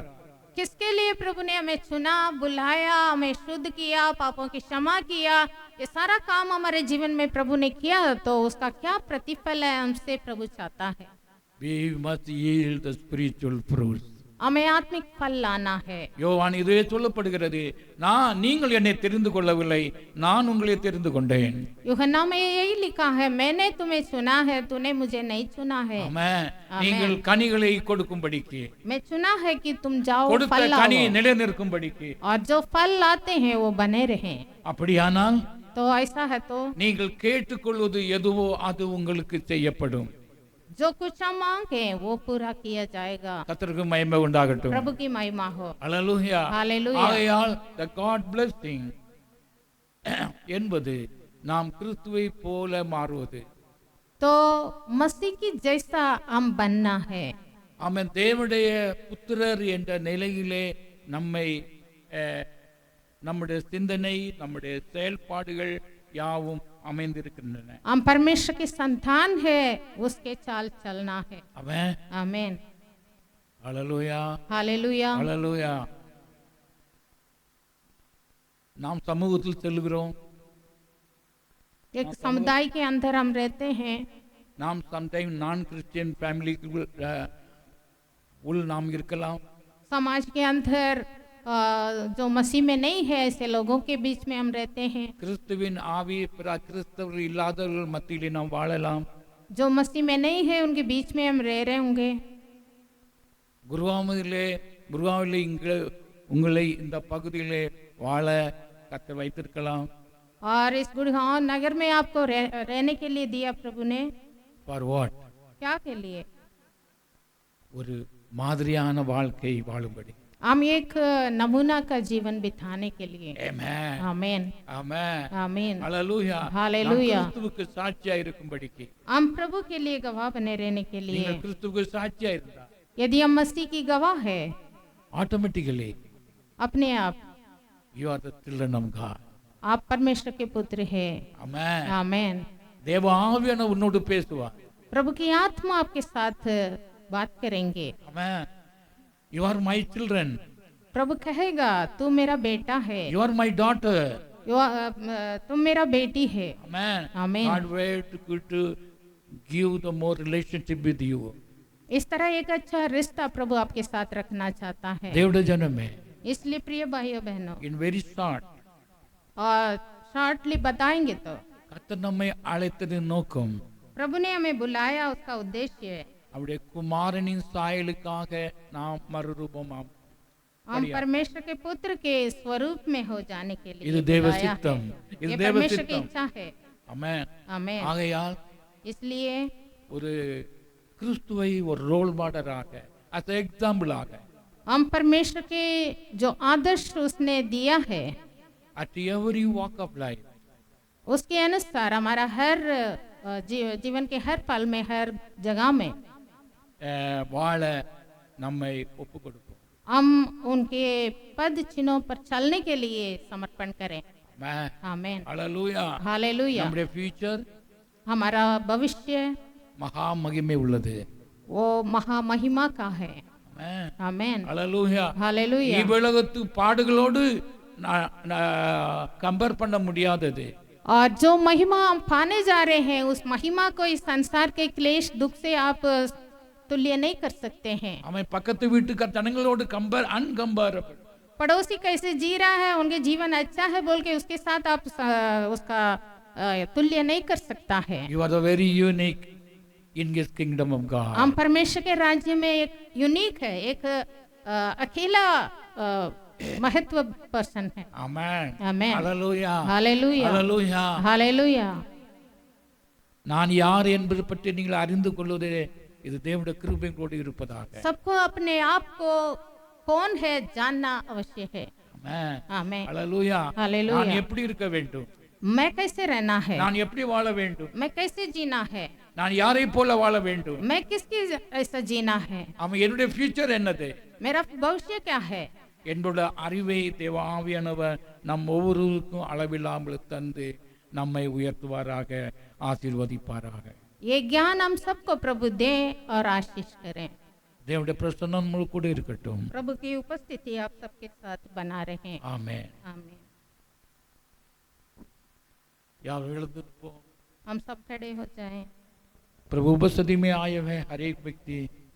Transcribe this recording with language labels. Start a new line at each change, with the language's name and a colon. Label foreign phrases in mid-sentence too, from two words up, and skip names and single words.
Hindi: किसके लिए प्रभु ने हमें चुना, बुलाया, हमें शुद्ध किया, पापों की क्षमा किया, ये सारा काम हमारे जीवन में प्रभु ने किया, तो उसका क्या प्रतिफल है हमसे प्रभु चाहता है?
English: We must yield the spiritual fruits.
Hindi: हमें आत्मिक फल लाना है।
Tamil: யோவான் இதுவே சொல்லப்படுகிறது, நீங்கள் என்னை தெரிந்து கொள்ளவில்லை, நான் உங்களை தெரிந்து கொண்டேன்.
Hindi: यूहन्ना में यही लिखा है, मैंने तुम्हें चुना है, तूने मुझे नहीं चुना है।
Tamil: ஆமென். ஆமென். நீங்கள் கனிகளை கொடுக்கும்படிக்கு,
Hindi: मैं चुना है कि तुम जाओ
Tamil: கொடுத்த
Hindi: फल
Tamil: கனி
Hindi: लाओ,
Tamil: நிலைநிற்கும்படிக்கு.
Hindi: और जो फल लाते हैं वो बने रहें।
Tamil: அப்படியானால்
Hindi: तो ऐसा है तो
Tamil: நீங்கள் கேட்டுக்கொள்வது எதுவோ அது உங்களுக்கு செய்யப்படும்.
Hindi: जो कुछ हम मांगे वो पूरा किया जाएगा।
Tamil: கர்த்தருக்கு மகிமை உண்டாகட்டும்.
Hindi: प्रभु की महिमा हो।
Tamil: அல்லேலூயா.
Hindi: हालेलुया।
Tamil: ஆகையால்
English: the God blessing
Tamil: என்பது நாம் கிறிஸ்துவை போல மாறுவது.
Hindi: तो मसीह की जैसा हम बनना है।
Tamil: அவன் தேவனுடைய புத்திரர் என்ற நிலையிலே நம்மை நம்முடைய சிந்தனை, நம்முடைய செயல்பாடுகள் யாவும் அமைந்திருக்கின்றன.
Hindi: हम परमेश्वर की संतान है, उसके चाल चलना है।
Tamil: அவன்
Hindi: आमीन।
Tamil: அல்லேலூயா.
Hindi: हालेलुया।
Tamil: அல்லேலூயா. நாம் சமூகத்தில் செல்கிறோம்,
Hindi: एक समुदाय के अंदर हम रहते हैं।
Tamil: நாம் சம்டைம்
English: non Christian familyக்கு
Tamil: உள் நாம் இருக்கலாம்.
Hindi: समाज के अंदर जो मसीह में नहीं है ऐसे लोगों के बीच में हम रहते हैं।
Tamil: கிறிஸ்துவின் ஆவி பிற கிறிஸ்தவர்கள் இல்லாதவர்கள் மத்தியிலே நாம் வாழலாம்.
Hindi: जो मसीह में नहीं है उनके बीच में हम रह रहे होंगे।
Tamil: குருவாவிலே உங்களை இந்த பகுதியிலே வாழ கர்த்தர் வைத்திருக்கலாம்.
Hindi: और इस गुड़गांव नगर में आपको रहने के लिए दिया प्रभु ने।
English: For what?
Hindi: क्या के लिए?
Tamil: ஒரு மாதிரியான வாழ்க்கை வாழும்படி.
Hindi: हम एक नमूना का जीवन बिताने के लिए।
Tamil: ஆமென்.
Hindi: आमीन
Tamil: ஆமென்.
Hindi: आमीन
Tamil: ஹalleluya.
Hindi: हालेलुया।
Tamil: கிறிஸ்துவுக்கு சாட்சியா இருக்கும்படிக்கு.
Hindi: हम प्रभु के लिए गवाह बने रहने के लिए।
Tamil: நீங்கள் கிறிஸ்துவுக்கு சாட்சியா இருந்தா
Hindi: यदि हम मसीह की गवाह है
Tamil: ஆட்டோமேட்டிக்கலி
Hindi: अपने आप
English: You are the children of God.
Hindi: आप परमेश्वर के पुत्र हैं।
Tamil: ஆமென்.
Hindi: आमीन।
Tamil: தேவ ஆவியானவர் உன்னோடு பேசுவார்.
Hindi: प्रभु की आत्मा आपके साथ बात करेंगे।
Tamil: ஆமென்.
English: You are my children.
Hindi: प्रभु कहेगा तू मेरा बेटा है,
English: You are my daughter.
Hindi: तुम मेरा बेटी है।
Tamil: ஆமென்.
Hindi: आमीन।
English: God will to give the more relationship with you.
Hindi: इस तरह एक अच्छा रिश्ता प्रभु आपके साथ रखना चाहता है।
Tamil: தேவனுடைய ஜனமே,
Hindi: इसलिए प्रिय भाइयों बहनों,
English: in very short,
Hindi: और शॉर्टली बताएंगे तो
Tamil: கர்த்தர் நம்மை அழைத்ததின் நோக்கம்
Hindi: प्रभु ने हमें बुलाया, उसका उद्देश्य है
Tamil: அவருடைய குமாரனின் சாயலுக்காக நாம் மறுரூபமாம்.
Hindi: हम परमेश्वर के पुत्र के स्वरूप में हो जाने के लिए
Tamil: இது தேவ
Hindi: बुलाया है।
Tamil: சித்தம். இது
Hindi: ये
Tamil: தேவ
Hindi: परमेश्वर की
Tamil: சித்தம்.
Hindi: इच्छा है।
Tamil: ஆமென்.
Hindi: आमीन।
Tamil: ஆகையால்
Hindi: इसलिए
Tamil: ஒரு கிறிஸ்துவை ஒரு
English: role modelஆக as exampleஆக
Hindi: हम परमेश्वर के जो आदर्श उसने दिया है
English: at every walk of life
Hindi: उसके अनुसार हमारा हर जीवन के हर पल में, हर जगह में
Tamil: வாழ நம்மை ஒப்பு கொடுப்போம்.
Hindi: हम उनके पद चिन्हों पर चलने के लिए समर्पण करें।
Tamil: ஆமென்.
Hindi: आमीन।
Tamil: ஹalleluya.
Hindi: हालेलुया।
Tamil: நம்முடைய ஃபியூச்சர்
Hindi: हमारा भविष्य
Tamil: மகா மகிமை உள்ளது.
Hindi: वो महामहिमा का है।
Tamil: ஆமென்.
Hindi: आमीन।
Tamil: ஹalleluya.
Hindi: हालेलुया।
Tamil: இவ்வுலகத்து பாடுகளோடு கம்பேர் பண்ண முடியாதது.
Hindi: और जो महिमा हम पाने जा रहे हैं उस महिमा को इस संसार के क्लेश दुख से आप तुल्य नहीं कर सकते हैं।
Tamil: அவன் பக்கத்து வீட்டுக்கு ஜனங்களோடு अनकंपेरेबल.
Hindi: पड़ोसी कैसे जी रहा है, उनके जीवन अच्छा है बोल के उसके साथ आप उसका तुल्य नहीं कर सकता है।
English: You are the very unique in His kingdom of God.
Hindi: हम परमेश्वर के राज्य में एक यूनिक है, एक अकेला महत्व पर्सन है।
English: Amen. Amen. Hallelujah.
Hindi: हालेलुया।
English: Hallelujah.
Hindi: हालेलुया।
Tamil: நான் யார் என்பது பற்றி நீங்கள் அறிந்து கொள்வதே இது தேவனுடைய கிருபையோடு இருப்பதாக.
Hindi: सबको अपने आप को कौन है जानना अवश्य है।
English: Amen.
Hindi: आमीन।
English: Hallelujah.
Hindi: हालेलुया।
Tamil: நான் எப்படி இருக்க வேண்டும்?
Hindi: मैं कैसे रहना है,
Tamil: நான் எப்படி வாழ வேண்டும்?
Hindi: मैं कैसे जीना है,
Tamil: நான் யாரை போல வாழ வேண்டும்?
Hindi: मैं किसकी ऐसा जीना है,
Tamil: அவன் என்னுடைய ஃபியூச்சர் என்னது?
Hindi: मेरा भविष्य क्या है।
Tamil: என்னோட அறிவை தேவ ஆவியானவர் நம் ஒவ்வொருவருக்கும் அளவில்லாமல் தந்து நம்மை உயர்த்துவாராக, ஆசீர்வதிப்பாராக.
Hindi: ये ज्ञान हम सबको प्रभु दे और आशीष करें।
Tamil: தேவனுடைய பிரசன்னம் நம்ம கூட இருக்கட்டும்.
Hindi: प्रभु की उपस्थिति आप सबके साथ बना रहे।
Tamil: ஆமென்.
Hindi: आमीन।
Tamil: यार எழுந்திருப்போம்.
Hindi: हम सब खड़े हो जाएं। प्रभु उपस्थिति में आए हुए हर एक व्यक्ति